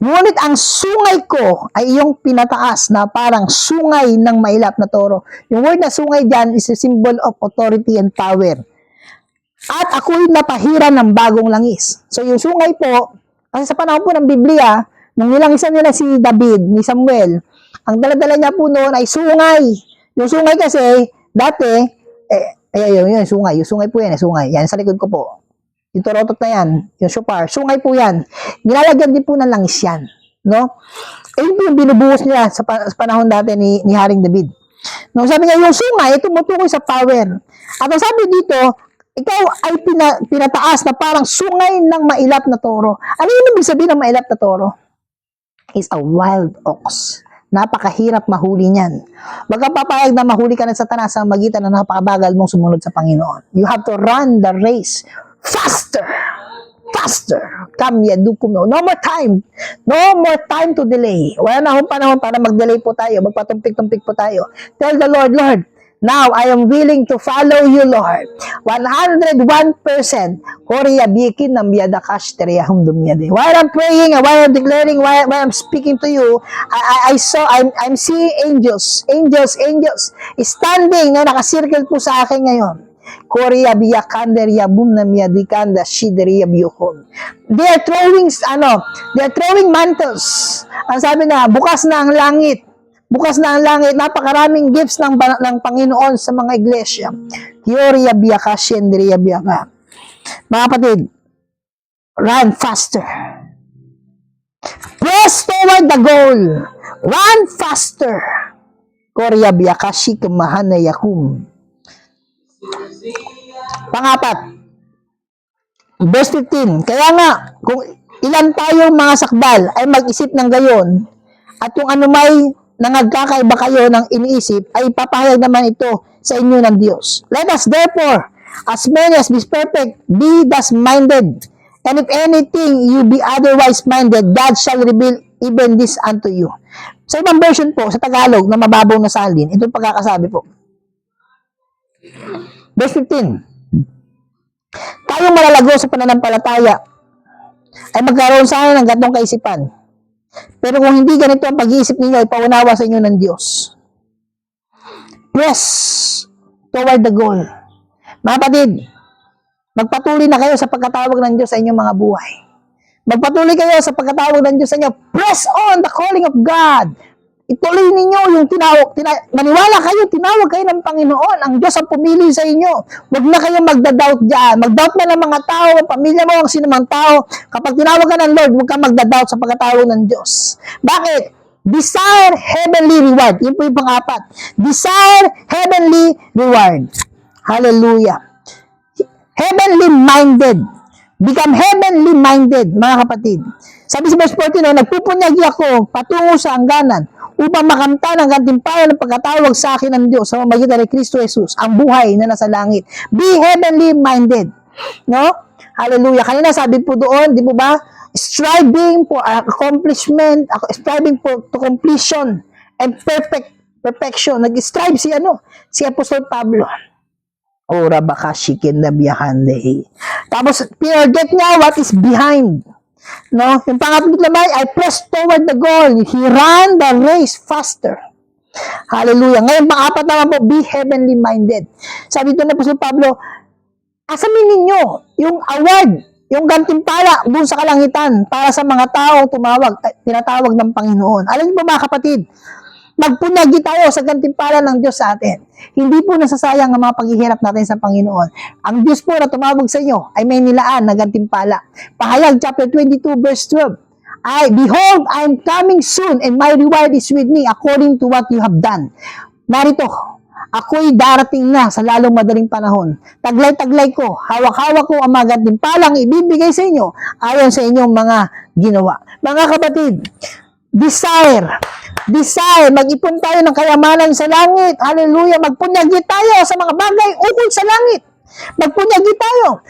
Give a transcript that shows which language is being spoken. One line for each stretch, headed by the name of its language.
Filipino: Ngunit ang sungay ko ay iyong pinataas na parang sungay ng mailap na toro.
English: Yung word na sungay dyan is a symbol of authority and power.
Filipino: At ako'y napahiran ng bagong langis. So yung sungay po, kasi sa panahon po ng Biblia, nung nilangisan nila si David, ni Samuel, ang daladala niya po noon ay sungay. Yung sungay kasi, dati, yun, sungay. Yung sungay po yan, sungay. Yan, sa likod ko po. Yung torotot na yan, yung shofar, sungay po yan. Nilalagyan din po ng langis yan. No? Yun po yung binubuhos niya sa panahon dati ni Haring David. No, sabi niya, yung sungay, tumutukoy sa power. At ang sabi dito, ikaw ay pinataas na parang sungay ng mailap na toro. Ano yung ibig sabihin ng mailap na toro?
English: Is a wild ox.
Filipino: Napakahirap mahuli niyan. Wag kang papayag na mahuli ka ng Satanas sa magitan na napakabagal mong sumunod sa Panginoon.
English: You have to run the race faster. Faster. Kamyadukum. No more time. No more time to delay.
Filipino: Wala na akong panahon para mag-delay po tayo. Magpatumpik-tumpik po tayo.
English: Tell the Lord, Lord, now I am willing to follow you, Lord. 101%. Korea bikin ng biyadakash teriyahum dumiyade. While I'm praying, while I'm declaring, while I'm speaking to you, I'm seeing angels standing
Filipino: na nakasirkel po sa akin ngayon. Korea biyakander yabum na miyadikanda shideriya biyukon.
English: They are throwing mantles.
Filipino: Ang sabi na, bukas na ang langit. Bukas na ang langit, napakaraming gifts ng Panginoon sa mga iglesia. Teorya biyaka, shendriya biyaka. Mga kapatid,
English: run faster. Press toward the goal. Run faster. Korya biyaka, shikamahan na yakum.
Filipino: Pangapat, verse 15. Kaya nga, kung ilan tayong mga sakdal ay mag-isip ng gayon, at kung ano may nangagkakaiba kayo ng iniisip, ay papahayag naman ito sa inyo ng Diyos.
English: Let us therefore, as many as be perfect, be thus minded. And if anything you be otherwise minded, God shall reveal even this unto you.
Filipino: Sa ibang version po, sa Tagalog, na mababaw na salin, ito pagkakasabi po. Verse 15. Tayong malalago sa pananampalataya ay magkaroon sana ng gatong kaisipan. Pero kung hindi ganito ang pag-iisip ninyo, ipaunawa sa inyo ng Diyos.
English: Press toward the goal.
Filipino: Mga kapatid, magpatuloy na kayo sa pagkatawag ng Diyos sa inyong mga buhay. Magpatuloy kayo sa pagkatawag ng Diyos sa inyo.
English: Press on the calling of God.
Filipino: Ituloy ninyo yung maniwala kayo, tinawag kayo ng Panginoon. Ang Diyos ang pumili sa inyo. Huwag na kayo magda-doubt dyan. Mag-doubt na ng mga tao, ang pamilya mo, ang sinumang tao. Kapag tinawag ka ng Lord, huwag kang magda-doubt sa pagkatawag ng Diyos. Bakit?
English: Desire heavenly reward.
Filipino: Yun po yung pang-apat.
English: Desire heavenly reward. Hallelujah. Heavenly minded. Become heavenly minded, mga kapatid.
Filipino: Sabi sa verse 14, nagpupunyagi ako patungo sa hangganan upang makamtan ang gantimpala ng pagkatawag sa akin ng Diyos sa pamamagitan ni Kristo Jesus, ang buhay na nasa langit.
English: Be heavenly minded. No? Hallelujah.
Filipino: Kanina sabi po doon, di po ba?
English: Striving for accomplishment, striving for to completion and perfection.
Filipino: Nag-strive si Apostol Pablo. Ora baka shikin na biyahande.
English: Tapos, forget niya what is behind. No?
Filipino: Yung pangatlo naman,
English: I press toward the goal. He ran the race faster. Hallelujah.
Filipino: Ngayon, pang-apat naman po, be heavenly minded. Sabi dito na po si Pablo, asamin ninyo yung award, yung gantimpala doon sa kalangitan para sa mga tao tinatawag ng Panginoon. Alam niyo po mga kapatid, magpunyagi tayo sa gantimpala ng Diyos sa atin. Hindi po nasasayang ang mga paghihirap natin sa Panginoon. Ang Diyos po na tumawag sa inyo ay may nilaan na gantimpala. Pahayag chapter 22 verse 12.
English: Behold, I am coming soon and my reward is with me according to what you have done.
Filipino: Narito, ako'y darating na sa lalong madaling panahon. Taglay-taglay ko, hawak-hawak ko ang mga gantimpalang ibibigay sa inyo ayon sa inyong mga ginawa. Mga kapatid, desire, mag-ipon tayo ng kayamanan sa langit. Hallelujah. Magpunyagi tayo sa mga bagay ukol sa langit. Magpunyagi tayo.